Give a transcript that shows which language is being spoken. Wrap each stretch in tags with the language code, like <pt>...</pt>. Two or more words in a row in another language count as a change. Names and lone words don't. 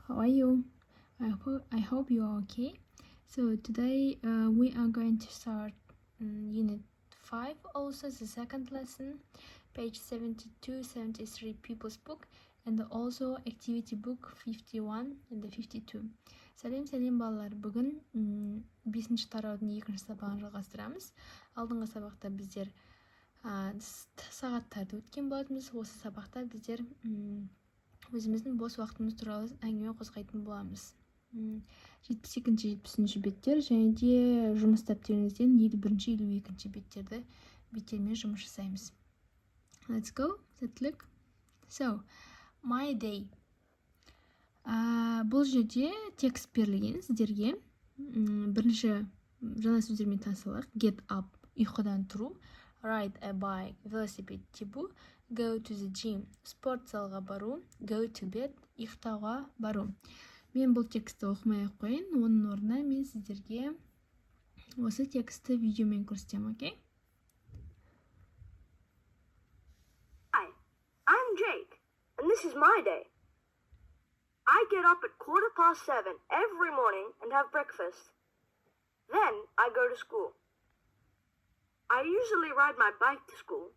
<en>you? I hope you are okay. So today we are going to start unit 5, also the second lesson, page 72, 73 people's book, and also activity book 51 and 52.</en> <kk>Сәлем балалар, бүгін 5-ші тараудың 2-ші сабағын жалғастырамыз. Алдыңғы сабақта біздер сағаттарды өткен болатынбыз. Осы сабақта біздер өзіміздің бос уақытымыз туралы әңгіме қозғайтын боламыз. 72-73 беттер және де жұмыс дәптеріңізден 51-52 беттермен жұмыс жасаймыз.</kk> <en>Let's go. Сәттілік. So, my day.</en> <kk>Бұл жерде текст берілген сіздерге. Бірінші жаңа сөздермен танысалық.</kk> <en>Get up,</en> <kk>ұйқыдан тұру.</kk> <en>Ride a bike,</en> <kk>велосипед тебу.</kk> <en>Go to the gym,</en> <kk>спорт залға бару.</kk> <en>Go to bed,</en> <kk>ұйықтауға бару. Мен бұл тексті оқымай қойын. Оның орнына мен сіздерге осы тексті видеомен көрсетем, окей?</kk> <en>Hi, I'm Jake, and this is my day. I get up at 7:15 every morning and have breakfast. Then I go to school. I usually ride my bike to school.</en>